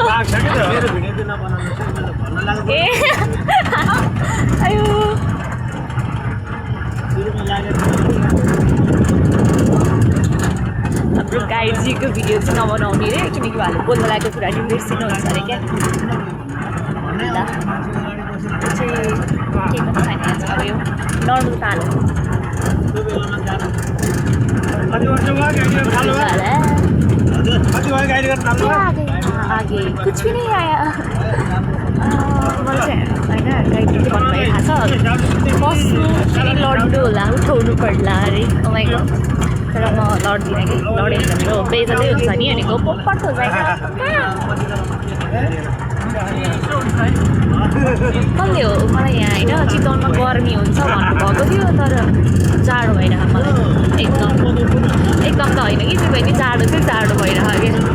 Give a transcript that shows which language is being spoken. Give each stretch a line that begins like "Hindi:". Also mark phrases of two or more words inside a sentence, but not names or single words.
Nepali: ए आयो हाम्रो गाइडजीको भिडियो चाहिँ नबनाउने रे, किनकि उहाँले बोल्न लागेको कुरा चाहिँ बिर्सिनुहुन्छ अरे क्या। चाहिँ के पनि छैन अब यो नर्मल पान हो।
Hindi: आगे कुछ भी नहीं आया।
Nepali: मलाई चाहिँ होइन गाइडले भन्नुभएको थाहा छ, बस्नु फेरि लड्नु होला, उठाउनु पर्ला अरे।
English: Oh my God,
Nepali: तर म लड्दिनँ कि, लडेँ भने मेरो बेइज्जतै हुन्छ नि भनेको। पोपट हो जान्छ कसले हो मलाई यहाँ होइन चितवनमा गर्मी हुन्छ भन्नुभएको थियो, तर जाडो भइरहेको मलाई एकदम एकदम त होइन कि, त्यो भयो नि जाडो चाहिँ जाडो भइरहेको क्या।